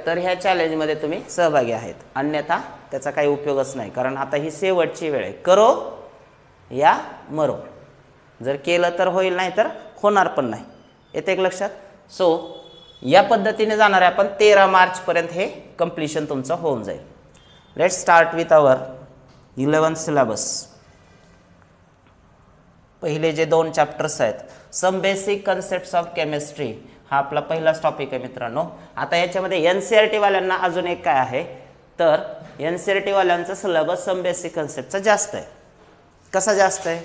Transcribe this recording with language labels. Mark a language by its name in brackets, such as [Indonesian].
[Marathi] तर ह्या चॅलेंजमध्ये तुम्ही सहभागी आहेत, अन्यथा त्याचा काही उपयोगच नाही. कारण आता ही शेवटची वेळ आहे. [Hindi] करो या मरो. [Marathi] जर केलं तर होईल, नाही तर होणार पण नाही. येते एक लक्षात. सो या पद्धतीने जाणार आहे आपण. 13 मार्चपर्यंत हे कम्प्लिशन तुमचं होऊन जाईल. [English] Let's start with our 11th syllabus. [Marathi] पहिले जे 2 चॅप्टर्स आहेत, some basic concepts of chemistry, हा आपला पहिलाच टॉपिक आहे मित्रांनो. आता याच्यामध्ये NCERT वाल्यांना अजून एक काय आहे, तर NCERT वाल्यांचा सिलेबस सम बेसिक कन्सेप्टचा जास्त आहे. कसा जास्त आहे?